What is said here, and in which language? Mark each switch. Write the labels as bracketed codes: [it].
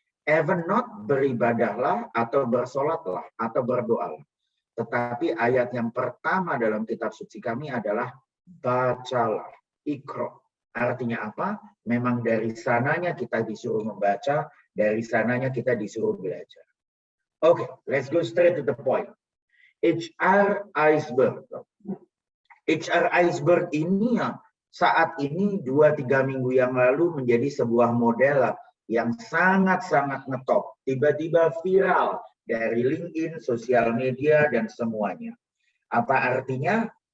[en] Even not [id] beribadahlah atau bersolatlah atau berdoalah. Tetapi ayat yang pertama dalam kitab suci kami adalah bacalah, ikro. Artinya apa? Memang dari sananya kita disuruh membaca, dari sananya kita disuruh belajar. [en] Oke, let's go straight to the point. HR iceberg. [id] HR iceberg ini saat ini 2-3 minggu yang lalu menjadi sebuah model yang sangat-sangat ngetop. Tiba-tiba viral dari LinkedIn, sosial media, dan semuanya. Apa artinya?